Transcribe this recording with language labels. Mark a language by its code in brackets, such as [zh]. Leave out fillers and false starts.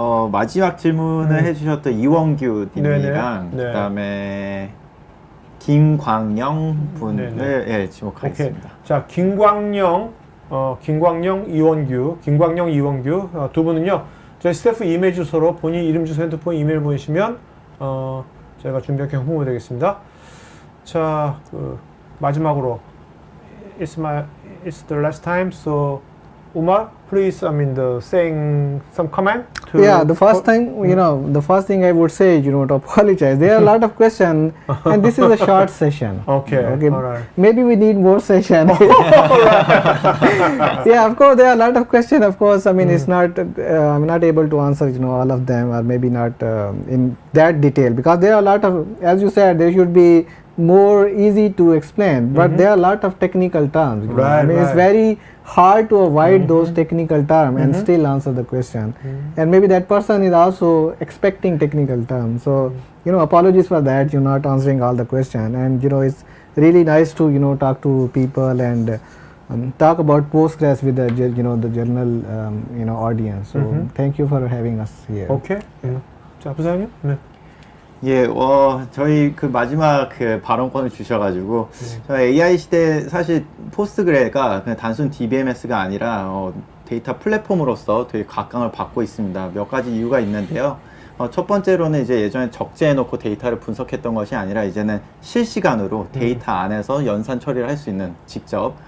[ko] 마지막 질문을 해주셨던 이원규 님이랑 그다음에 김광영 분을 지목하겠습니다. 오케이. 자, 김광영, 이원규 두 분은요, 저희 스태프 이메일 주소로 본인 이름, 주소, 핸드폰, 이메일 보내시면 제가 준비한 게 홍보되겠습니다. 자, 마지막으로 [en] it's the last time, so Umar, please, saying some comment to... Yeah, the first thing, the first thing I would say, to apologize. There are a lot of questions, and this is a short session. Okay, all right. Maybe we need more session. Yeah, of course, there are a lot of questions. Of course, I mean, it's not, I'm not able to answer, all of them, or maybe not in that detail, because there are a lot of, as you said, there should be more easy to explain, but there are a lot of technical terms. Right, I mean, it's very hard to avoid those technical terms and still answer the question. And maybe that person is also expecting technical terms. So, apologies for that, you're not answering all the question. And, it's really nice to, talk to people and talk about Postgres with the, the general, audience. So, thank you for having us here. [ko] Okay. 자, 부사장님. 네. 예, 저희 그 마지막 그 발언권을 주셔가지고, 저희 AI 시대 사실 포스트그레가 그냥 단순 DBMS가 아니라 데이터 플랫폼으로서 되게 각광을 받고 있습니다. 몇 가지 이유가 있는데요. 첫 번째로는 이제 예전에 적재해놓고 데이터를 분석했던 것이 아니라 이제는 실시간으로 데이터 안에서 연산 처리를 할 수 있는 직접.